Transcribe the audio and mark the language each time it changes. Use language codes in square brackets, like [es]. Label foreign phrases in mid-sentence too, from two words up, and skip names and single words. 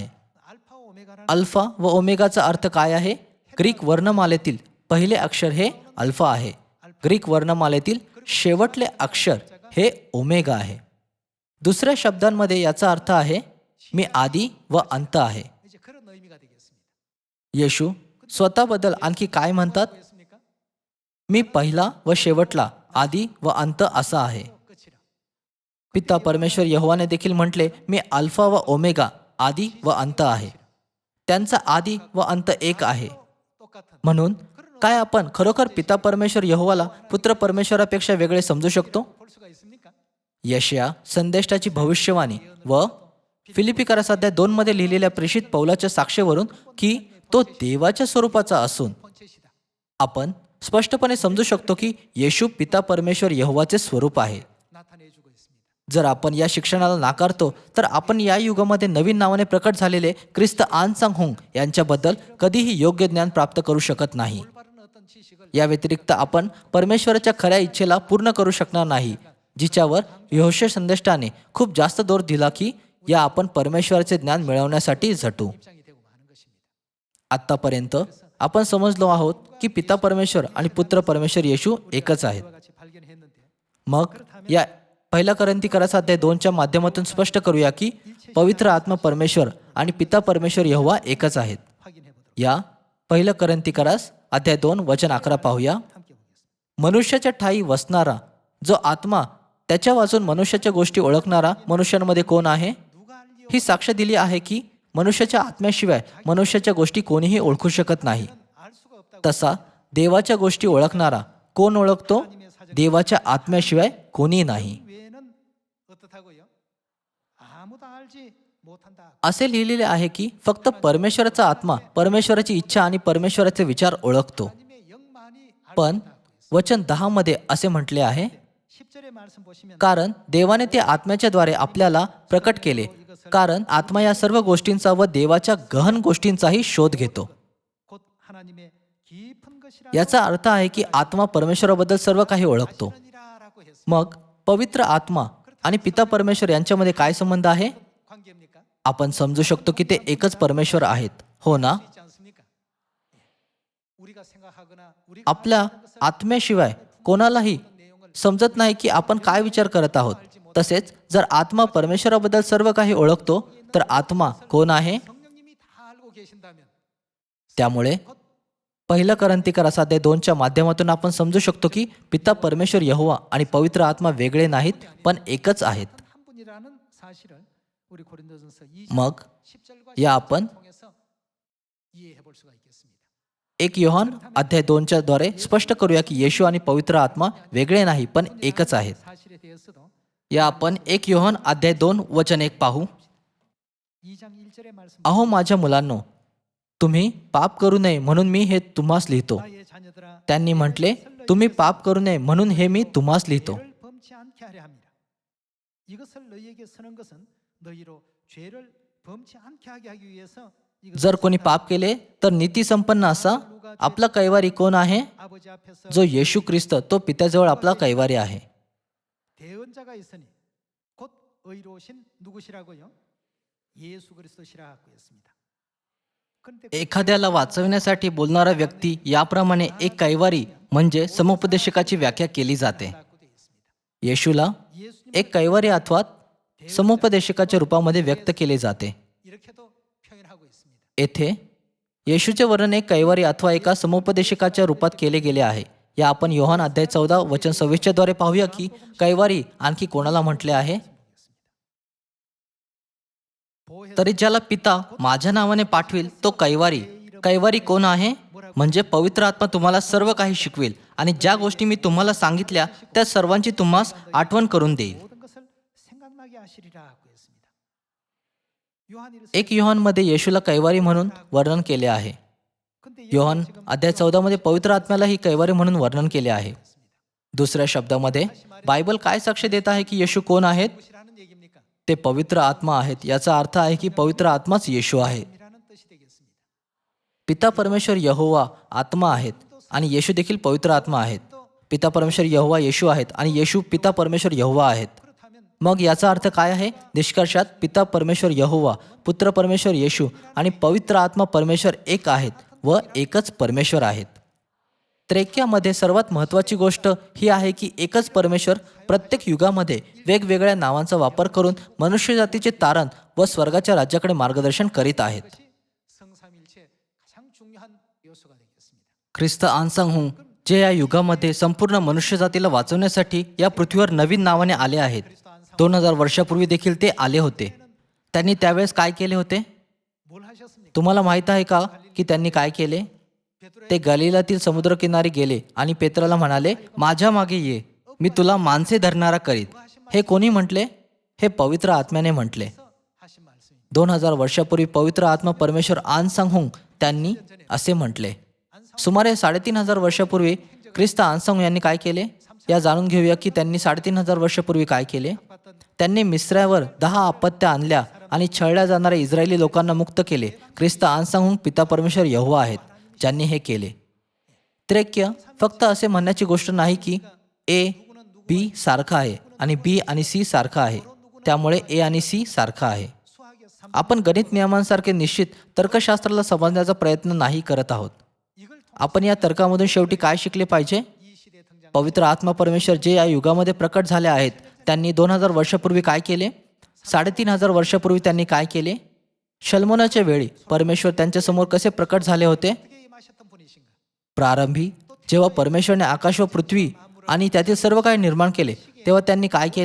[mr] अल्फा व ओमेगाचा अर्थ काय आहे? ग्रीक वर्णमालेतील पहिले अक्षर हे अल्फा आहे. ग्रीक वर्णमालेतील शेवटले अक्षर हे ओमेगा आहे. दुसऱ्या शब्दांमध्ये याचा अर्थ आहे मी आदी व अंत आहे. [ko] 이제 그런 의미가 되겠습니다. [mr] येशू स्वतःबद्दल आणखी काय म्हणतात? [ko] 뭐였습니까? [mr] मी पहिला व शेवटला, आदी व अंत असा आहे. [ko] 끝이라. [mr] पिता परमेश्वर यहोवाने देखील म्हटले, मी अल्फा व ओमेगा, आदी व अंत आहे. त्यांचा आदी व अंत एक आहे. [ko] 똑같은 [mr] म्हणून काय आपण खरोखर पिता परमेश्वर यहोवाला पुत्र परमेश्वरापेक्षा वेगळे समजू शकतो? [ko] 볼 수가 있습니까? [mr] यशया संदेष्टाची भविष्यवाणी व फिलिपिकरास अध्याय 2 मध्ये लिहिलेल्या प्रेषित पौलाच्या साक्षेवरून की तो देवाच्या स्वरूपाचा असून [ko] 본체시다. [mr] आपण स्पष्टपणे समजू शकतो की येशू पिता परमेश्वर यहोवाचे स्वरूप आहे. [ko] 나타내주고 있습니다. [mr] जर आपण या शिक्षणाला नाकारतो तर आपण या युगामध्ये नवीन नावाने प्रकट झालेले ख्रिस्त आन सांग हुंग यांच्याबद्दल कधीही योग्य ज्ञान प्राप्त करू शकत नाही. [ko] 올바른 어떤 지식을 [mr] या व्यतिरिक्त आपण परमेश्वराच्या खऱ्या इच्छेला पूर्ण करू शकणार नाही, जिच्यावर यहोशे संदेष्टाने खूप जास्त जोर दिला की या आपण परमेश्वराचे ज्ञान मिळवण्यासाठी झटू. [ko] 입장이 되고 마는 것입니다. [mr] आत्तापर्यंत आपण समजलो आहोत की पिता परमेश्वर आणि पुत्र परमेश्वर येशू एकच आहेत. [ko] 이와 같이 발견했는데 [mr] मग या पहिल्या कोरिन्थीकरास अध्याय 2च्या माध्यमातून स्पष्ट करूया की पवित्र आत्मा परमेश्वर आणि पिता परमेश्वर यहोवा एकच आहेत. [ko] 확인해 보도록 [mr] या पहिल्या कोरिन्थीकरास अध्याय 2 वचन 11 पाहूया. [ko] 함께 보겠습니다. [mr] मनुष्याच्या ठायी वसणारा जो आत्मा त्याच्या वाचून मनुष्याच्या गोष्टी ओळखणारा मनुष्यांमध्ये कोण आहे? [ko] 누가 알리오? [mr] ही साक्ष दिली आहे की मनुष्याच्या आत्म्याशिवाय मनुष्याच्या गोष्टी कोणीही ओळखू शकत नाही. [ko] 알 수가 없다고. [mr] तसा देवाच्या गोष्टी ओळखणारा कोण ओळखतो? देवाच्या आत्म्याशिवाय कोणी नाही. [ko] 외에는 어떻다고요? 아무도 알지 못한다. [mr] असे लिहिलेले आहे की फक्त परमेश्वराचा आत्मा परमेश्वराची इच्छा आणि परमेश्वराचे विचार ओळखतो. [ko] 하나님의 영만이 알 [mr] पण वचन 10 मध्ये असे म्हटले आहे, [ko] 10절의 말씀 보시면 [mr] कारण देवाने ते आत्म्याच्या द्वारे आपल्याला प्रकट केले, कारण आत्मा या सर्व गोष्टींचा व देवाच्या गहन गोष्टींचाही शोध घेतो. [ko] 곧 하나님의 깊은 것이라 [mr] याचा अर्थ आहे की आत्मा परमेश्वराबद्दल सर्व काही ओळखतो. [ko] 라고 했습니다. [mr] मग पवित्र आत्मा आणि पिता परमेश्वर यांच्यामध्ये काय संबंध आहे? [ko] 관계입니까? [mr] आपण समजू शकतो की ते एकच परमेश्वर आहेत, हो ना? [ko] 있지 않습니까? 예. 우리가 생각하거나 우리가 [mr] आपल्या आत्म्याशिवाय कोणालाही समजत नाही की आपण काय विचार करत आहोत. तसेच जर आत्मा परमेश्वराबद्दल सर्व काही ओळखतो तर आत्मा कोण आहे? [ko] 성령님이 다 알고 계신다면 [mr] त्यामुळे पहिलं कोरिन्थीकरास अध्याय 2च्या माध्यमातून आपण समजू शकतो की पिता परमेश्वर यहोवा आणि पवित्र आत्मा वेगळे नाहीत पण एकच आहेत. [ko] 한 분이라는 사실을 우리 고린도전서 मग 20절과 [mr] या आपण [ko] 10절을 통해서 이해해 볼 수가 있겠습니다. [mr] 1 योहान अध्याय 2च्या द्वारे स्पष्ट करूया की येशू आणि पवित्र आत्मा वेगळे नाही पण एकच आहेत. [ko] 사실에 대해서도 [mr] या आपण 1 योहान अध्याय 2 वचन 1 पाहू. [ko] 2장 1절의 말씀 [mr] अहो माझ्या मुलांनो, तुम्ही पाप करू नये म्हणून मी हे तुम्हास लिहितो. [ko] 나의 자녀들아 [mr] त्यांनी म्हटले, तुम्ही पाप करू नये म्हणून हे मी तुम्हास लिहितो. [ko] 죄를 범치 않게 하려 함이라. 이것을 너희에게 쓰는 것은 너희로 죄를 범치 않게 하게 하기 위해서 이것을 [mr] जर कोणी पाप केले तर नीती संपन्न असा आपला कैवारी कोण आहे? [ko] 아버지 앞에서 [mr] जो येशू ख्रिस्त तो पित्याजवळ आपला कैवारी आहे. [ko] 대언자가 있으니 곧 의로우신 누구시라고요? 예수 그리스도시라고 했습니다. 그런데 [mr] एखाद्याला वाचविण्यासाठी बोलणारा व्यक्ती याप्रमाणे एक कैवारी म्हणजे समुपदेशकाची व्याख्या केली जाते. [ko] 라고 되어 있습니다. येशूला 예수님 [mr] एक कैवारी अथवा समुपदेशकाच्या रूपामध्ये व्यक्त केले जाते. [ko] 이렇게도 표현하고 있습니다. [mr] येथे येशूचे वर्णन एक कैवारी अथवा एका समुपदेशकाच्या रूपात केले गेले आहे. या आपण योहान अध्याय 14 वचन 26 द्वारे पाहूया की कैवारी आणखी कोणाला म्हटले आहे. तरी ज्याला पिता माझ्या नावाने पाठविल तो कैवारी. कैवारी कोण आहे? म्हणजे पवित्र आत्मा तुम्हाला सर्व काही शिकवेल आणि ज्या गोष्टी मी तुम्हाला सांगितल्या त्या सर्वांची तुम्हास आठवण करून देईल. [ko] 모든 것을 생각나게 하시리라고 했습니다. 요한일서 [mr] 1 योहानमध्ये येशूला कैवारी म्हणून वर्णन केले आहे. 근데 योहान अध्याय 14 मध्ये पवित्र आत्म्याला ही कैवारी म्हणून वर्णन केले आहे. दुसऱ्या शब्दामध्ये बायबल काय साक्ष देत आहे की येशू कोण आहेत? [ko] 무엇이라는 얘기입니까? [mr] ते पवित्र आत्मा आहेत. याचा अर्थ आहे की पवित्र आत्माच येशू आहे. [ko] 이라는 뜻이 되겠습니다. [mr] पिता परमेश्वर यहोवा आत्मा आहेत आणि येशू देखील पवित्र आत्मा आहेत. पिता परमेश्वर यहोवा येशू आहेत आणि येशू पिता परमेश्वर यहोवा आहेत. [ko] 그렇다면 [mr] मग याचा अर्थ काय आहे? निष्कर्षात पिता परमेश्वर यहोवा, पुत्र परमेश्वर येशू आणि पवित्र आत्मा परमेश्वर एक आहेत व एकच परमेश्वर आहेत. त्रैक्यामध्ये सर्वात महत्त्वाची गोष्ट ही आहे की एकच परमेश्वर प्रत्येक युगामध्ये वेगवेगळ्या नावांचा वापर करून मनुष्यजातीचे तारण व स्वर्गाच्या राज्याकडे मार्गदर्शन करीत आहेत. [ko] 것이 성삼일체의 가장 중요한 요소가 되겠습니다. [mr] ख्रिस्त आनसांगहुंग जे या युगामध्ये संपूर्ण मनुष्यजातीला वाचवण्यासाठी या पृथ्वीवर नवीन नावाने आले आहेत. 2000 वर्षापूर्वी देखील ते आले होते. त्यांनी त्यावेळेस काय केले होते [ko] 뭘 하셨습니까? [mr] तुम्हाला माहीत आहे का की त्यांनी काय केले? [ko] 베드로의 [mr] ते गलिलातील समुद्रकिनारी गेले आणि पेत्राला म्हणाले, माझ्या मागे ये, मी तुला माणसे धरणारा करीत. हे कोणी म्हटले? हे पवित्र आत्म्याने म्हटले. [ko] 하신 말씀입니다. [mr] 2000 वर्षापूर्वी पवित्र आत्मा परमेश्वर आनसांगहुंग त्यांनी असे म्हटले. सुमारे 3500 वर्षापूर्वी ख्रिस्त आनसांगहुंग यांनी काय केले या जाणून घेऊया की त्यांनी 3500 वर्षापूर्वी काय केले. त्यांनी मिस्रावर 10 आपत्त्या आणल्या आणि छळल्या जाणाऱ्या इस्रायली लोकांना मुक्त केले. ख्रिस्त आनसांगहुंग पिता परमेश्वर यहोवा आहेत ज्यांनी हे केले. त्रैक्य फक्त असे म्हणण्याची गोष्ट नाही की ए बी सारखा आहे आणि बी आणि सी सारखा आहे, त्यामुळे ए आणि सी सारखा आहे. [ko] 수학의 삼 [mr] आपण गणित नियमांसारखे निश्चित तर्कशास्त्राला समजण्याचा प्रयत्न नाही करत आहोत. [ko] 이걸 [mr] आपण या तर्कामधून शेवटी काय शिकले पाहिजे? [ko] 이 시대에 등장 [mr] पवित्र आत्मा परमेश्वर जे या युगामध्ये प्रकट झाले आहेत त्यांनी 2000 वर्षापूर्वी काय केले? 3500 वर्षापूर्वी त्यांनी काय केले? शल्मोनाच्या वेळी परमेश्वर त्यांच्यासमोर कसे प्रकट झाले होते? [ko] 어떻게 임하셨던 분이신가? [mr] प्रारंभी जेव्हा परमेश्वरने आकाश व पृथ्वी आणि त्यातील सर्व काही निर्माण केले तेव्हा त्यांनी काय केले?